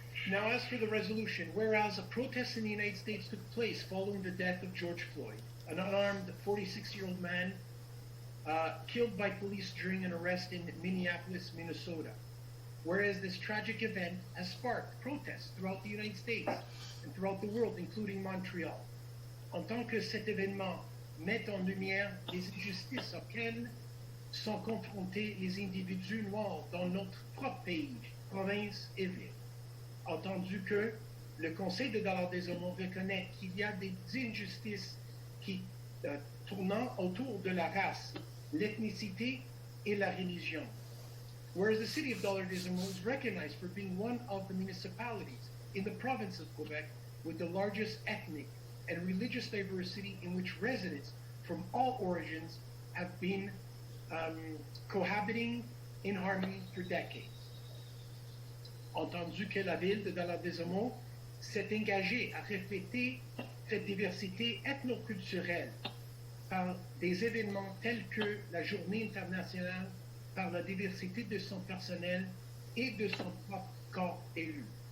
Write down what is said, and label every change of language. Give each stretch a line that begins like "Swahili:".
English: Now, as for the resolution, whereas a protest in the United States took place following the death of George Floyd, an unarmed 46-year-old man killed by police during an arrest in Minneapolis, Minnesota. Whereas this tragic event has sparked protests throughout the United States and throughout the world, including Montreal.
French: En tant que cet événement met en lumière les injustices auxquelles sont confrontés les individus noirs dans notre propre pays, province et ville. Entendu que le Conseil de Dollard-des-Ormeaux reconnaît qu'il y a des injustices qui tournant autour de la race, l'ethnicité et la religion.
English: Whereas the city of Dollard-des-Ormeaux is recognized for being one of the municipalities in the province of Quebec with the largest ethnic and religious diversity in which residents from all origins have been cohabiting in harmony for decades.
French: Entendu que la ville de Dollard-des-Ormeaux s'est engagée à refléter cette diversité ethnoculturelle par des événements tels que la Journée internationale par la diversité de son personnel et de son propre corps élu.